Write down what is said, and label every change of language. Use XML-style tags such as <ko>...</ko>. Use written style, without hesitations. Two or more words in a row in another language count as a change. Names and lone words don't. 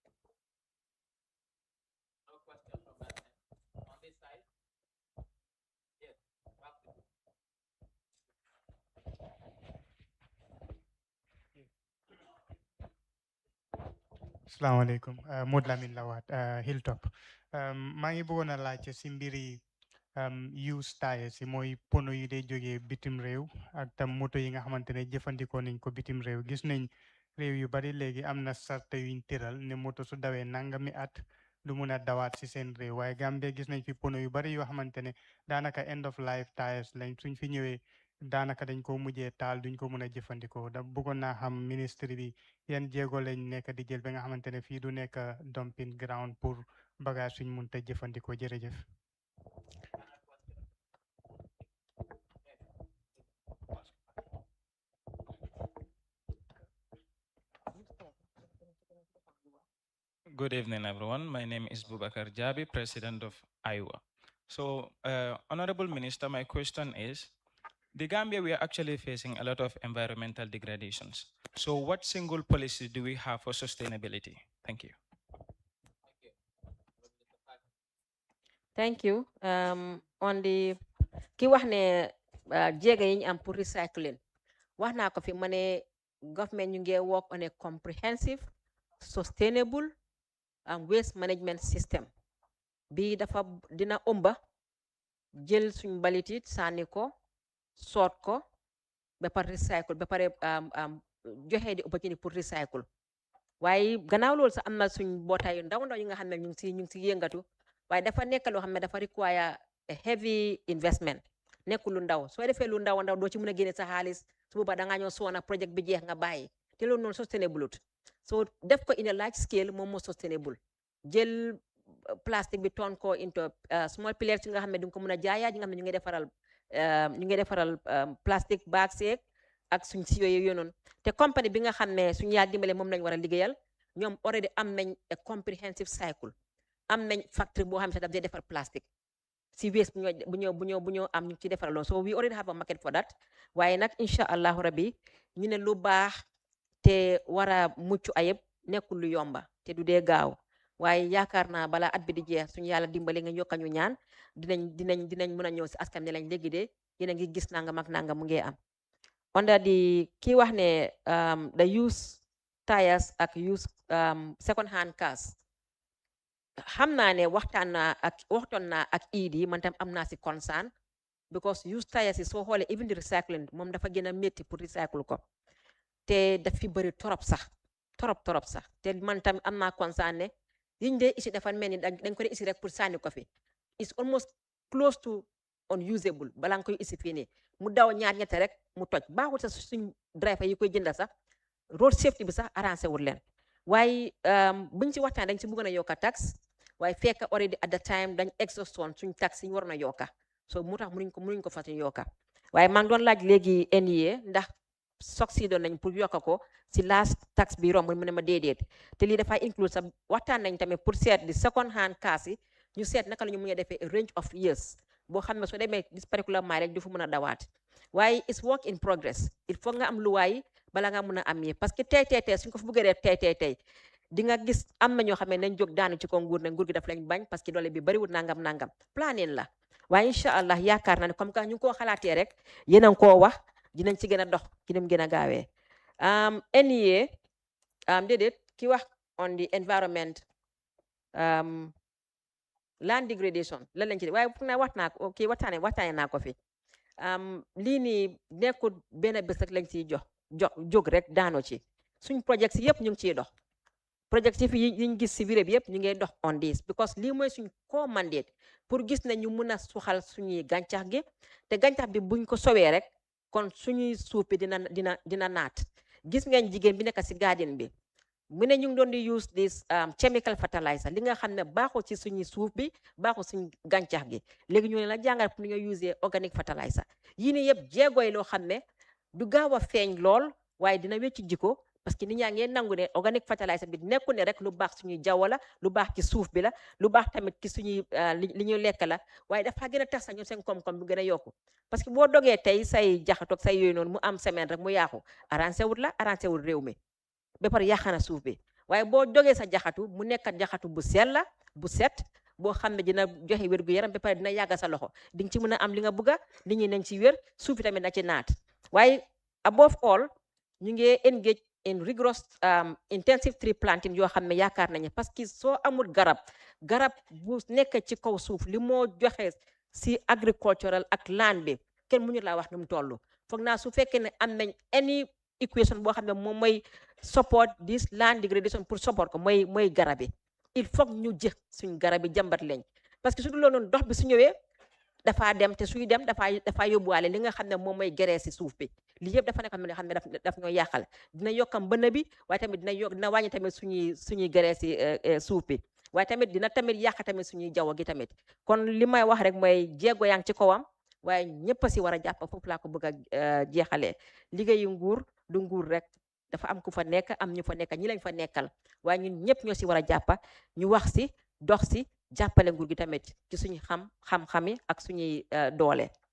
<en>No question from that end. On this side. Yes.</en> <ar>Assalamualaikum.</ar> <wo>Mod Lamin Lawat, Hilltop. Maa ngi bëggoon a laajte si mbiri</wo> <en>use tires</en> <wo>yi mooy pono yi day jógee bitim réew ak tam moto yi nga xamante ne jëfandikoo nañ ko bitim réew gis nañ réew yu bari léegi am na sarta yuñ tëral ne moto su dawee nangami at lu mun a dawaat si seen réew waaye Gambie gis nañ fi pono yu bari yoo xamante ne daanaka</wo> <en>end of life tires</en> <wo>lañ suñ fi ñëwee daanaka dañ ko mujjee taal duñ ko mun a jëfandikoo da bëggoon naa xam ministre bi yan jéego lañ nekk di jël ba nga xamante ne fii du nekk</wo> <en>dumping ground</en> <fr>pour bagage</fr> <wo>suñ mun te jëfandikoo jërëjëf.</wo> <en>Good evening, everyone. My name is Boubacar Jabi, President of Iowa. So, Honorable Minister, my question is, the Gambia, we are actually facing a lot of environmental degradations. So what single policy do we have for sustainability? Thank you. Thank you. On the</en> <wo>ki wax ne jéego yi ñu am pour recycling wax naa ko fi ma ne government ñu ngi</wo> <en>work on a comprehensive sustainable waste management system</en> <wo>bi dafa dina ëmba jël suñ mbalit yi sànni ko soot ko ba pare recycle ba pare joxe di opportunité pour recycle waaye gannaaw loolu sax am na suñ mbootaay yu ndaw ndaw yi nga xam ne ñu ngi si yëngatu waaye dafa nekk loo xam ne dafa</wo> <en>require a heavy investment</en> <wo>nekkul lu ndaw soo defee lu ndaw ndaw doo ci mën a génne sa xaalis su boobaa da ngaa ñëw soona project bi jeex nga bàyyi te loolu noonu sustainable so def ko</wo> <en>in a large scale</en> <wo>moom moo sustainable jël plastique bi toon ko</wo> <en>into small pillars</en> <wo>yi nga xam ne di nga ko mën a jaayaat yi nga xam ne ñu ngi defaral plastique bags yeeg ak suñ si yooyu noonu te compagnie bi nga xam ne suñu yaa dimbale moom lañ war a liggéeyal ñoom already am nañ</wo> <en>a comprehensive cycle</en> <wo>am nañ factory boo xam ne sax daf dee defar plastique si waste bu ñoo am ñu ci defaral loolu</wo> <en>so we already have a market for that</en> <wo>waaye nag</wo> <ar>incha allahu rabbi</ar> <wo>ñu ne lu baax te war a mucc ayib nekkul lu yomba te du dee gaaw waaye yaakaar naa balaa at bi di jeex suñu yàlla dimbale nga yokka ñu ñaan dinañ mën a ñëw si askan ne lañ léegi de yéen a ngi gis nangam ak nangam mu ngi am onda di kii wax ne</wo> <en>the use tires</en> <wo>ak</wo> <en>use second hand cars</en> <wo>xam naa ne waxtoon naa ak idi man tam am naa si concern</wo> <en>because use tires</en> <wo>yi soo xoolee even the recycling moom dafa gën a métti pour recycle ko te daf fi bëri torop sax te man tam am naa concern ne yiñ dee isi dafa mel ni dañ ko dee isi rek pour sànni ko fi</wo> <en>it's almost close to unusable</en> <wo>balaa nga koy isi fii nii mu daw ñaar ñette rek mu toj baaxul sax suñ driver yi koy jënda sax</wo> <en>road safety</en> <wo>bi sax arrangé wul leen waaye buñ ci waxtaan dañ ci bëggoon a yokka tax waaye fekk already</wo> <en>at the time</en> <wo>dañ exhaustion suñ tax yi ñu war na yokka so mu tax mënuñ ko fas yokka waaye maa ngi doon laaj léegi NEA ndax succeed nañ pour yokk ko si</wo> <en>last tax</en> <wo>bi romb mu ne ma déedéet te lii dafay include sa waxtaan nañ tamit pour seet di second</wo> <en>hand cars</en> <wo>yi ñu seet naka la ñu mën a defee</wo> <en>a range of years</en> <wo>boo xam ne soo demee</wo> <en>this particular mileage</en> <wo>du fa mën a dawaat waaye</wo> <en>it's work in progress</en> <fr>il faut</fr> <wo>nga am luwaay bala nga mën a am yi</wo> <fr>parce que</fr> <wo>tey suñ ko fa bëggee def tey di nga gis am na ñoo xam ne nañ jóg daanu ci ko nguur ne nguur gi daf lañ bañ parce que doole bi bariwul nangam planning la waaye</wo> <ar>incha allah</ar> <wo>yaakaar na ne</wo> <fr>comme que</fr> <wo>ñu ngi koo xalaatee rek yéen a ngi koo wax dinañ ci gën a dox ci nim gën a gaawee NEA déedéet ki wax</wo> <en>on the environment land degradation</en> <wo>lan lañ ci waaye foog naa wax naa ko kii waxtaane naa ko fi lii nii nekkul benn bés rek lañ ciy jóg rek daano ci suñ projets yëpp ñu ngi ciy dox projets yi fi yiñ gis si biré bi yëpp ñu ngi dox</wo> <en>on this because</en> <wo>lii mooy suñ ko mandate pour gis ne ñu mun a suxal suñuy gàncax gi te gàncax bi buñ ko sowee rek kon suñuy suuf bi dina naat gis ngeen jigéen bi nekk si garden bi mu ne ñu ngi doon di</wo> <en>use this chemical fertilizer</en> <wo>li nga xam ne baaxul ci suñuy suuf bi baaxul suñ gàncax gi léegi ñu ne la jàngal pour ñu</wo> <en>use organic fertilizer</en> <wo>yii nii yëpp jéegooy loo xam ne du gaaw a feeñ lool waaye dina wecci jiko</wo> <fr>parce que</fr> <wo>nit ñaa ngeen nangu ne</wo> <en>organic fertilizer</en> <wo>bi nekku ne rek lu baax suñuy jaww la lu baax ci suuf bi la lu baax tamit ci suñuy li ñuy lekk la waaye dafa gën a tax sax ñoom seen koom-koom bu gën a yokku</wo> <fr>parce que</fr> <wo>boo dogee tey say jaxatoog say yooyu noonu mu am semaine rek mu yaaxu arrangé wut la arrangé wut réew mi ba pare yàqana suuf bi waaye boo dogee sa jaxatu mu nekkat jaxatu bu sell la bu set boo xam ne dina joxe wér gu yaram ba pare dina yàgga sa loxo di nga ci mën a am li nga bëgga nit ñi nañ ci wér suuf bi tamit na ci naat waaye</wo> <en>above all</en> <wo>ñu ngi engage</wo> <en>in rigorous intensive tree planting</en> <wo>yoo xam ne yaakaar nañu</wo> <fr>parce que</fr> <wo>soo amul garab bu nekk ci kaw suuf li moo joxe si agricultural ak land bi kenn mënu laa wax nu mu toll foog naa su fekkee ne am nañ</wo> <en>any equation</en> <wo>boo xam ne moom mooy</wo> <en>support this land degradation</en> <wo>pour support ko mooy garab yi</wo> <fr>il faut</fr> <wo>ñu jëf suñ garab yi jàmbat leen</wo> <fr>parce que</fr> <wo>su dul loolu dox bi su ñëwee dafaa dem te suy dem dafaa yóbbuwaale li nga xam ne moom mooy geree si suuf bi lii yëpp dafa nekk xam ne daf ñoo yàqal dina yokkam bënn bi waaye tamit dina wàññi tamit suñuy geree si suuf bi waaye tamit dina tamit yàq tamit suñuy jaww gi tamit kon li may wax rek mooy jéego yaa ngi ci kawam waaye ñëpp a si war a jàpp foofu laa ko bëgg a jeexalee liggéeyu nguur du nguur rek dafa am ku fa nekk am ñu fa nekk ñi lañ fa nekkal waaye ñun ñëpp ñoo si war a jàppa ñu wax si dox si jàppale nguur gi tamit ci suñu xam-xami ak suñuy doole.</wo>